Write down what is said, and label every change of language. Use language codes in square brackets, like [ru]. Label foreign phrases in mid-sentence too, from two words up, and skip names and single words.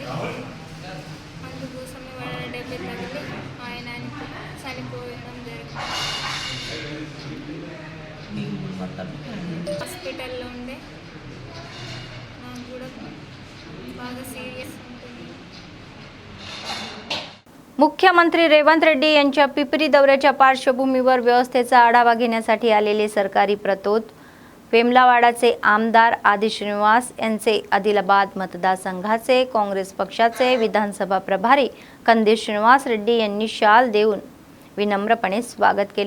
[te] అందుకోసమే వాడ డబ్బు తగిలి ఆయన చనిపోవడం జరిగింది. హాస్పిటల్లో ఉండే నాకు కూడా బాగా सिरियस ఉంటుంది. [mr] मुख्यमंत्री रेवंत रेड्डी यांच्या पिपरी दौऱ्याच्या पार्श्वभूमीवर व्यवस्थेचा आढावा घेण्यासाठी आलेले सरकारी प्रतोद वेमलावाडाचे आमदार आदी श्रीनिवास यांचे आदिलाबाद मतदारसंघाचे काँग्रेस पक्षाचे विधानसभा प्रभारी कंदील श्रीनिवास रेड्डी यांनी शाल देऊन विनम्रपणे स्वागत केले.